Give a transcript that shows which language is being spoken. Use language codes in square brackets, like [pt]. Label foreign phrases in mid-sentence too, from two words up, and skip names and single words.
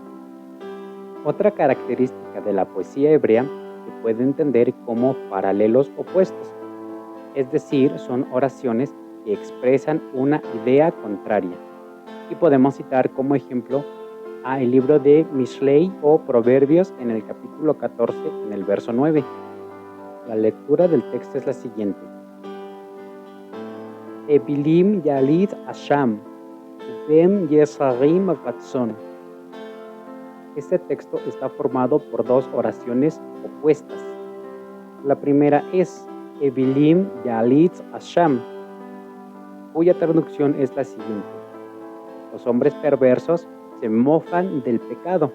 [es] Otra característica de la poesía hebrea se puede entender como paralelos opuestos, es decir, son oraciones que expresan una idea contraria. Y podemos citar como ejemplo a el libro de Mishlei o Proverbios en el capítulo 14 en el verso 9. La lectura del texto es la siguiente: [he] אוילים יליץ אשם בין ישרים רצון. [es] Este texto está formado por dos oraciones opuestas. La primera es [he] אוילים יליץ אשם, [es] cuya traducción es la siguiente: los hombres perversos se mofan del pecado.